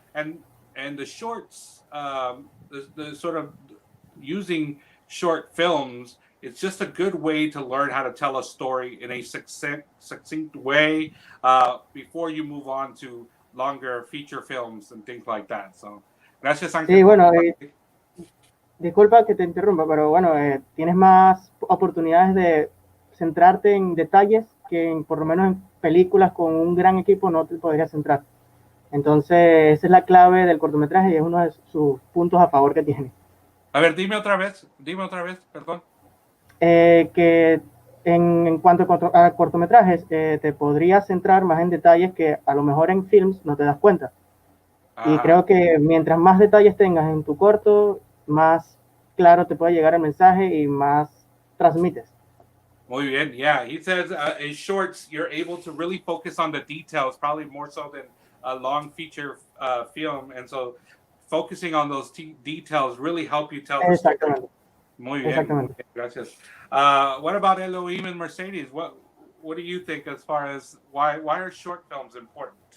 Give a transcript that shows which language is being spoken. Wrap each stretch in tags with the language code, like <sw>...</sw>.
<en>And the shorts, the sort of using short films it's just a good way to learn how to tell a story in a succinct way before you move on to longer feature films and things like that.</en> <es>So, gracias, Ángel. Sí, bueno, disculpa que te interrumpa, pero bueno, tienes más oportunidades de centrarte en detalles que por lo menos en películas con un gran equipo no te podrías centrar. Entonces, esa es la clave del cortometraje y es uno de sus puntos a favor que tiene. A ver, dime otra vez, perdón. Que en cuanto a cortometrajes, te podrías centrar más en detalles que a lo mejor en films no te das cuenta. Y creo que mientras más detalles tengas en tu corto, más claro te puede llegar el mensaje y más transmites. Muy bien, yeah.</es> <en>He says in shorts, you're able to really focus on the details, probably more so than a long feature film. And so focusing on those details really help you tell the story.</en> <es>Muy bien. Exactamente. Gracias.</es> <en>What about Elohim and Mercedes? What do you think as far as why are short films important?</en>